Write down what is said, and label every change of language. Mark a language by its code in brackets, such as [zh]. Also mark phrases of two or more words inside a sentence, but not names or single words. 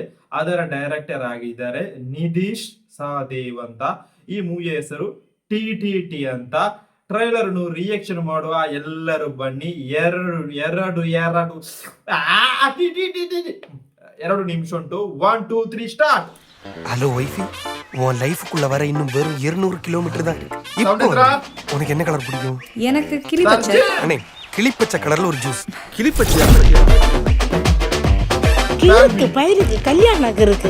[kn] ಅದರ ಡೈರೆಕ್ಟರ್ ಆಗಿದ್ದಾರೆ ನಿಧೀಶ್ ಸಹದೇವ್ ಅಂತ. ಈ ಮೂವಿಯ ಹೆಸರು ಟಿ ಅಂತ. [en] trailer reaction [kn] ಮಾಡುವ ಎಲ್ಲರೂ ಬನ್ನಿ. ಎರಡು ನಿಮಿಷ ಉಂಟು. [ta] 1 2 3 ஸ்டார்ட். [en] hello wifey, [ta] உன் லைஃப்க்குள்ள வர இன்னும் வெறும் 200 கிலோமீட்டர் தான். உனக்கு என்ன கலர் பிடிக்கும்? எனக்கு கிளிப்பச்சை. அண்ணே, கிளிப்பச்சை கலர்ல ஒரு ஜூஸ். கிளிப்பச்சை கிளிக்கு பயிருக்கு கல்யாணம் இருக்கு.